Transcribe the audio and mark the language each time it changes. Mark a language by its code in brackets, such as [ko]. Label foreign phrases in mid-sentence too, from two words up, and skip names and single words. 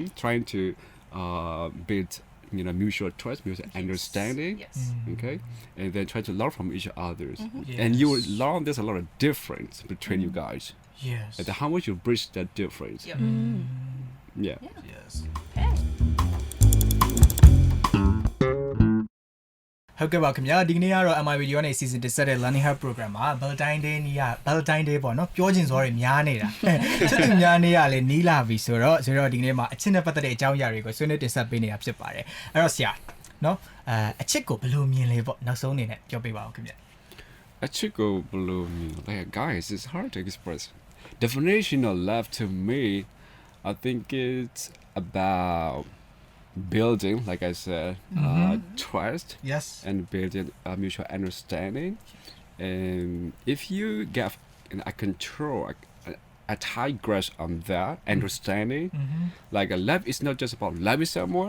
[en] Trying to build mutual trust, mutual understanding. Yes. Okay, and then try to learn from each others. Yes. And you will learn there's a lot of difference between you guys. Yes. And how much you bridge that difference. Yep. Yeah. Yes. Okay. [my] ဟုတ်ကဲ့ပါခင်ဗျာဒီကနေ့ကတော့ MI video နဲ့ season 17တဲ့ Learning Hub program မှာ Valentine Day နေ့က Valentine Day ပေါ့နော်ပြောချင်စောတွေများနေတာချစ်သူများနေ့ကလည်းနီးလာပြီဆိုတော့ဒီကနေ့မှာအချစ်နဲ့ပတ်သက်တဲ့အကြောင်းအရာတွေကိုဆွေးနွေးတင်ဆက်ပေးနေတာဖြစ်ပါတယ်အဲ့တော့ဆရာနော်အချစ်ကိုဘယ်လိုမြင်လဲပေါ့နောက်ဆုံးအနေနဲ့ပြောပြပါဦးခင်ဗျာ [en] A chico below me, like guys, it's hard to express. Definition of love to me, I think it's about building, like I said, trust Yes and building a mutual understanding. And if you get a control, a tight grasp on that understanding, like love is not just about loving someone.